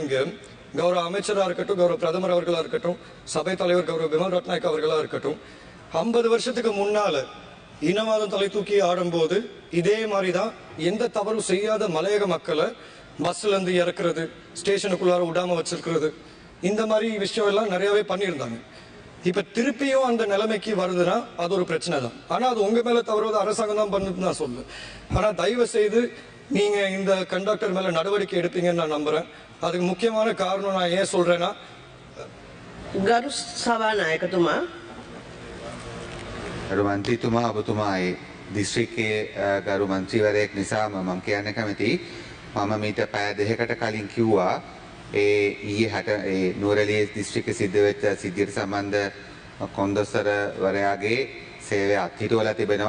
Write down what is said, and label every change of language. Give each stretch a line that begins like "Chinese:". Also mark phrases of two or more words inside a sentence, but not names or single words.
Tamil: இங்க கௌரவ அமைச்சராக இருக்கட்டும், கௌரவ பிரதமர் அவர்களா இருக்கட்டும், சபை தலைவர் கௌரவ பிமல் ரட்நாயக் அவர்களா இருக்கட்டும், 50 வருஷத்துக்கு முன்னால இனவாதம் தலை தூக்கி ஆடும்போது இதே மாதிரிதான் எந்த தவறும் செய்யாத மலையக மக்களை பஸ்ல இருந்து இறக்குறது, ஸ்டேஷனுக்குள்ளார விடாம வச்சிருக்கிறது, இந்த மாதிரி விஷயம் எல்லாம் நிறையவே பண்ணியிருந்தாங்க. இப்ப திருப்பியும் அந்த நிலைமைக்கு வருதுன்னா அது ஒரு பிரச்சனை தான். ஆனா அது உங்க மேல தவறுவது அரசாங்கம் தான் பண்ணுதுன்னு நான் சொல்லுவேன். ஆனா தயவு செய்து நீங்க இந்த கண்டக்டர் மேல நடவடிக்கை எடுப்பீங்கன்னு நான் நம்புறேன். அதுக்கு முக்கியமான காரணம் நான் ஏன் சொல்றேன்னா,
Sinhala: ගරු සභානායකතුමා ගරු මන්ත්‍රීතුමා ඔබතුමායි දිස්ත්‍රික්කයේ ගරු මන්ත්‍රීවරයෙක් නිසාම මම කියන්න කැමතියි. මම මීට පැය දෙකකට කලින් කිව්වා ඊයේ නුවරඑළිය දිස්ත්‍රික්කයේ සිද්ධ වෙච්ච සිද්ධියට සම්බන්ධ කොන්දොස්තරවරයාගේ සේවය අත්හිටුවලා තිබෙනවා.